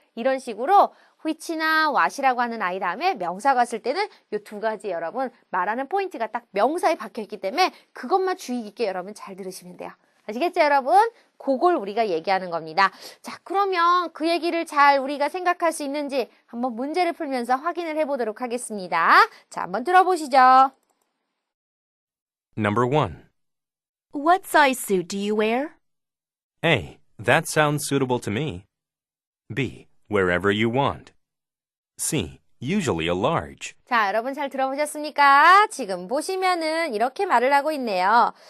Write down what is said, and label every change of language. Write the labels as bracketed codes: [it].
[ko] 이런 식으로 which나 what이라고 하는 아이 다음에 명사가 쓸 때는 요 두 가지 여러분 말하는 포인트가 딱 명사에 박혀있기 때문에 그것만 주의 깊게 여러분 잘 들으시면 돼요. 아시겠죠 여러분? 그걸 우리가 얘기하는 겁니다. 자, 그러면 그 얘기를 잘 우리가 생각할 수 있는지 한번 문제를 풀면서 확인을 해보도록 하겠습니다. 자, 한번 들어보시죠. [en] Number 1. What size suit do you wear? A. That sounds suitable to me. B. Wherever you want. C. Usually a large. [ko] 자, 여러분 잘 들어보셨습니까? 지금 보시면은 이렇게 말을 하고 있네요.